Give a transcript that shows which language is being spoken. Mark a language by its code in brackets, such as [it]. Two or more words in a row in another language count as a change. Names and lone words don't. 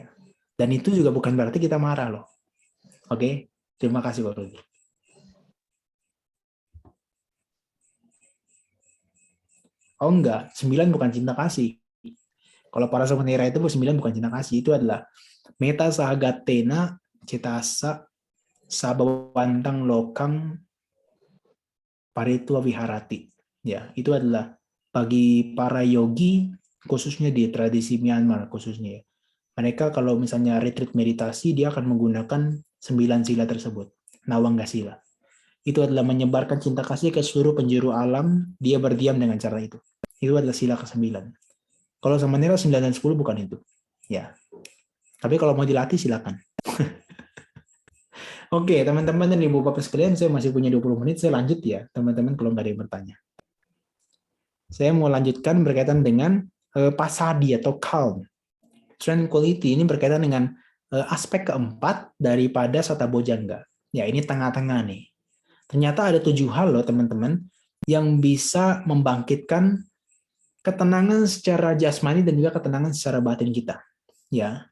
[id] Dan itu juga bukan berarti kita marah loh. Oke, terima kasih Pak Rudi. Oh enggak, 9 bukan cinta kasih. Kalau para samanera itu 9 bukan cinta kasih, itu adalah [pi] meta sahagatena citasa sabawantang lokang paritua viharati. [id] Ya, itu adalah bagi para yogi, khususnya di tradisi Myanmar khususnya. Mereka kalau misalnya retreat meditasi, dia akan menggunakan 9 sila tersebut, [pi] Nawangga sila. [id] Itu adalah menyebarkan cinta kasih ke seluruh penjuru alam, dia berdiam dengan cara itu. Itu adalah sila ke-9. Kalau samanera 9 dan 10 bukan itu. Ya. Tapi kalau mau dilatih silakan. Oke, teman-teman dan Ibu Bapak sekalian, saya masih punya 20 menit, saya lanjut ya, teman-teman kalau nggak ada yang bertanya. Saya mau lanjutkan berkaitan dengan pasadi atau calm. Tranquility ini berkaitan dengan aspek keempat daripada [pi] Sata Bojjhanga. [id] Ya, ini tengah-tengah nih. Ternyata ada 7 hal loh teman-teman yang bisa membangkitkan ketenangan secara jasmani dan juga ketenangan secara batin kita. Ya.